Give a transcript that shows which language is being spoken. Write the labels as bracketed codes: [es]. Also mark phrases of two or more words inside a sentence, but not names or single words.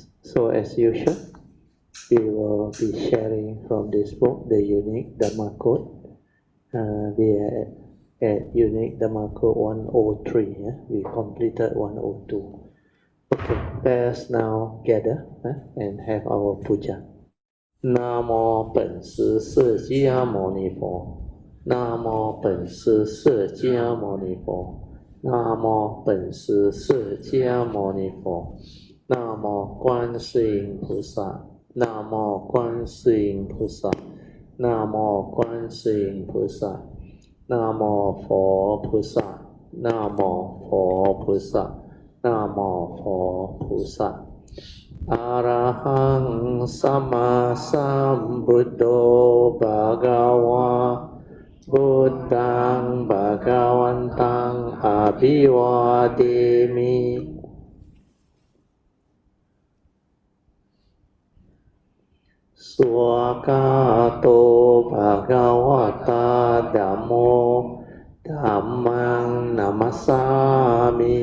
[en] So as usual, we will be sharing from this book, the Unique Dhamma Code. We are at Unique Dhamma Code 103. We completed 102. Okay, let us now gather and have our puja. [zh] 南无本师释迦牟尼佛，南无本师释迦牟尼佛，南无本师释迦牟尼佛，南无观世音菩萨，南无观世音菩萨，南无观世音菩萨，南无佛菩萨，南无佛菩萨，南无佛菩萨。 [pi] อะระหังสัมมาสัมพุทโธภะคะวะพุทธังภะคะวันตังอะภิวาเทมิสุขะโตภะคะวะตาธัมโมธัมมังนัมมัสสามิ